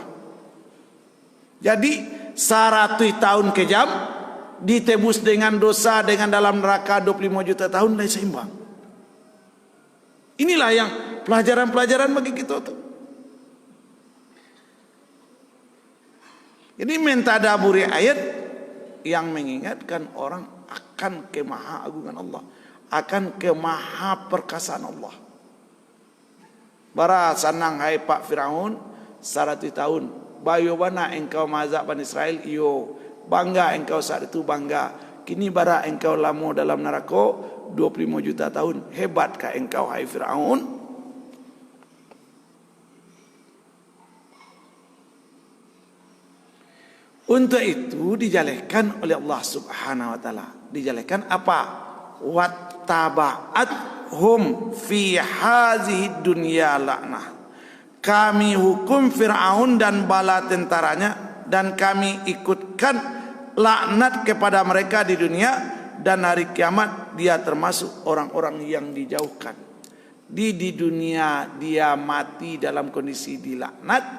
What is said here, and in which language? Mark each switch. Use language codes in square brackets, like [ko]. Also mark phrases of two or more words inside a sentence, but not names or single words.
[id] Jadi 100 tahun kejam ditebus dengan dosa dengan dalam neraka 25 juta tahun dan seimbang. Inilah yang pelajaran-pelajaran bagi kita tuh. Jadi mentadaburi ayat yang mengingatkan orang akan kemaha-agungan Allah, akan kemaha perkasaan Allah. [min] Bara sanang hai Pak Firaun 100 tahun. Bayo bana engkau mazhab Bani Israel, iyo bangga engkau saat itu bangga. Kini bara engkau lama dalam neraka 25 juta tahun. [id] Hebatkah engkau hai Firaun? Untuk itu dijelaskan oleh Allah [ar] سبحانه وتعالى. [id] Dijelaskan apa? [ar] وأتبعناهم في هذه الدنيا لعنة. [id] Kami hukum Fir'aun dan bala tentaranya dan kami ikutkan laknat kepada mereka di dunia, dan hari kiamat dia termasuk orang-orang yang dijauhkan. Di dunia dia mati dalam kondisi dilaknat.